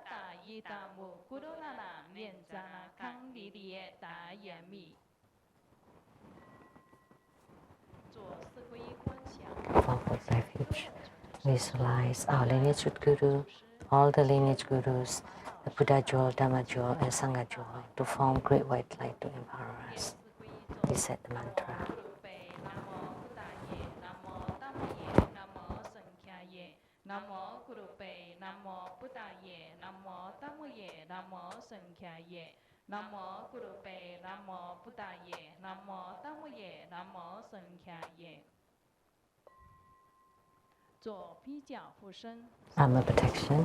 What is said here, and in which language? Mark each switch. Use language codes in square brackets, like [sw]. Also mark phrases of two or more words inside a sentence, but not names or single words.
[en] Forward refuge. Visualize our lineage with Guru, all the lineage Gurus, the Buddha jewel, Dhamma jewel, and Sangha jewel to form great white light to empower us. Recite the mantra. [sa] Namo Gurupe, Namo Buddhaye, Namo Dhammaye, Namo Sankhyaye. Namo Gurupe, Namo Buddhaye, Namo Dhammaye, Namo Sankhyaye. [en] Armor protection.